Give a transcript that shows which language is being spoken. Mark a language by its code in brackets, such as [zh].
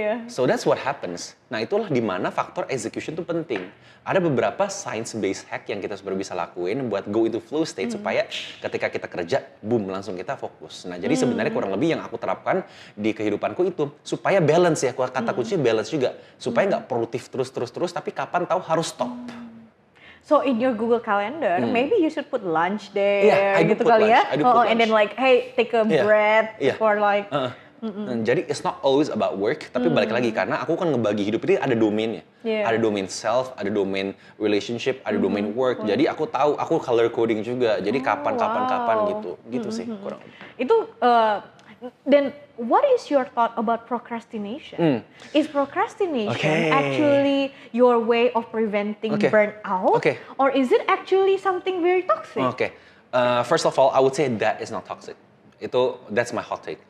[en] So that's what happens. [id] Nah itulah dimana faktor execution itu penting. Ada beberapa [en] science-based hack [id] yang kita sebenarnya bisa lakuin buat [en] go into flow state [id] supaya ketika kita kerja, boom, langsung kita fokus. Nah jadi sebenarnya kurang lebih yang aku terapkan di kehidupanku itu supaya balance ya, kata kuncinya balance juga. Supaya nggak produktif terus, tapi kapan tahu harus stop. [en] So in your Google Calendar, maybe you should put lunch there, I do [id] gitu [en] put [id] kali [en] lunch. [id] ya. [en] I do put And then like, hey, take a breath for like. [id] Jadi [en] it's not always about work, [id] tapi balik lagi karena aku kan ngebagi hidup ini ada domainnya. Ada domain self, ada domain relationship, ada domain work. Jadi aku tahu, aku color coding juga. Jadi kapan gitu. Gitu sih kurang. Itu [en] then what is your thought about procrastination? Is procrastination actually your way of preventing burnout? Or is it actually something very toxic? First of all, I would say that is not toxic. That's my hot take.